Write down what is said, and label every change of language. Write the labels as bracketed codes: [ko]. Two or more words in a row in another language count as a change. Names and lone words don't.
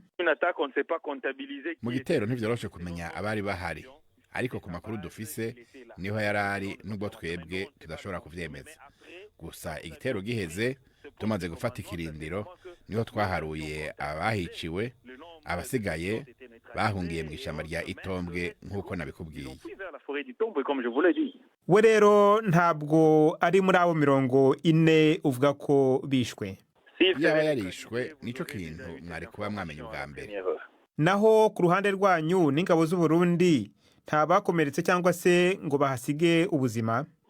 [rn] Mu gitero ntivyoroshe kumenya abari bahari, ariko ku makuru dufise niho yarari nubwo twebwe tudashobora kuvyemeza. Gusa igitero giheze tumaze gufata ikirindiro niho twaharuye abahiciwe, abasigaye bahungiye mu ishamba rya Itombwe nk'uko nabikubwiye. We rero ntabwo ari muri abo 40 uvuga ko bishwe? Yaba yarishwe nico kintu mwari kuba mwamenye ubwa mbere. Naho ku ruhande rwanyu n'ingabo z'u Burundi nta bakomeretse cyangwa se ngo bahasige ubuzima?